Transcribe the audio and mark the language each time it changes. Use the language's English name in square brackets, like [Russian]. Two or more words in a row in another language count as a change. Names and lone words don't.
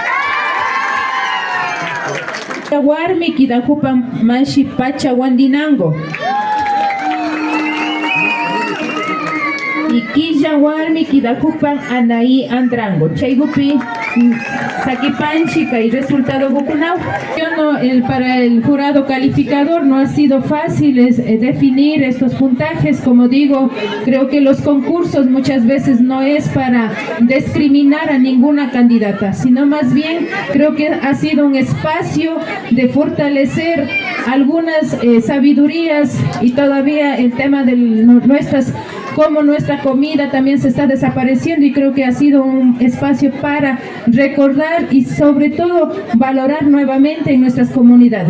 [Quechua] Warmi kidahupan Mashi Pachawandinango. Ikilla warmi kidahupan Anaí Andrango. Chaygupi sakipanchi y resultado bukunau. [Spanish] Para el jurado calificador no ha sido fácil definir estos puntajes. Como digo, creo que los concursos muchas veces no es para discriminar a ninguna candidata, sino más bien creo que ha sido un espacio de fortalecer algunas sabidurías, y todavía el tema de cómo nuestra comida también se está desapareciendo, y creo que ha sido un espacio para recordar y sobre todo valorar nuevamente en nuestras comunidades.